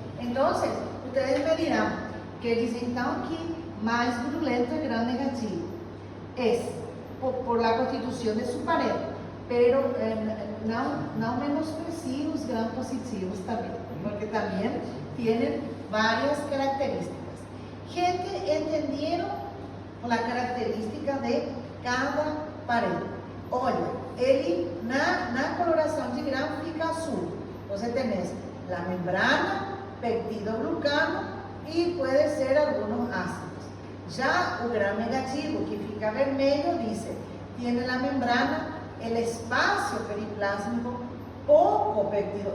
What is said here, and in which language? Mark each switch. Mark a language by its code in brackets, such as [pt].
[es] Entonces, ustedes me dirán que dicen que más virulento el gram negativo es por la constitución de su pared, pero no menosprecie os gram positivos también, porque también tienen varias características. Gente, ¿entendieron la característica de cada pared? [pt] Olha, na coloração de gram fica azul. [es] Você tenés la membrana, peptidoglucano y puede ser algunos ácidos. Ya el gram negativo, [pt] que fica vermelho, [es] dice, tiene la membrana, el espacio periplásmico, poco peptido.